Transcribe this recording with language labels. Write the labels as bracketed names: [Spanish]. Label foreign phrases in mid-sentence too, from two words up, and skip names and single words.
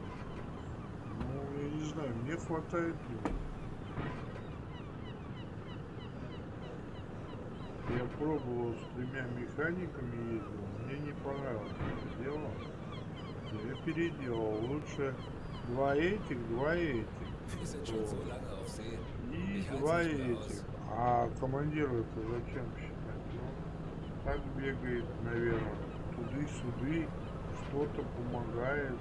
[Russian] Ну, я не знаю, мне хватает денег. Я пробовал с 3 механиками ездил, мне не понравилось это дело. Я переделал. Лучше 2 этих, 2 этих. [German] Wir sind schon so lange auf See. [Russian] И [German] Ich halte [Russian] 2 [German] nicht mehr [Russian] этих. [German] aus. [Russian] А командиру это зачем считать? Ну, так бегает, наверное, туды-сюды, что-то помогает.